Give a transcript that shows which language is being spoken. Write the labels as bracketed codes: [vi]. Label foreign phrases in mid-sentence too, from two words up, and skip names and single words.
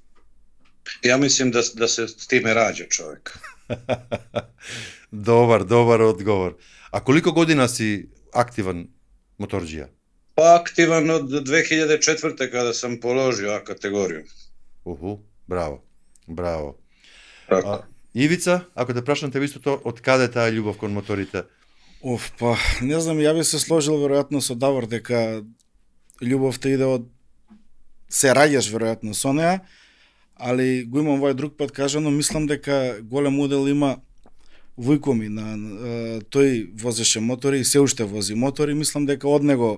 [sr] Ja mislim da se s time rađa čovjek. Dobar odgovor. A koliko godina si aktivan motorđija? Pa aktivan od 2004. kada sam položio A kategoriju. Bravo. Ivica, [mk] ако те прашам те исто тоа, од каде таа љубов кон моторите? Па, не знам, ја би се сложил веројатно со Давор дека љубовта иде од се раѓаш веројатно со неа, али го имам овој друг пат кажано, мислам дека голем удел има вујко ми на тој возеше мотори и се уште вози мотори, мислам дека од него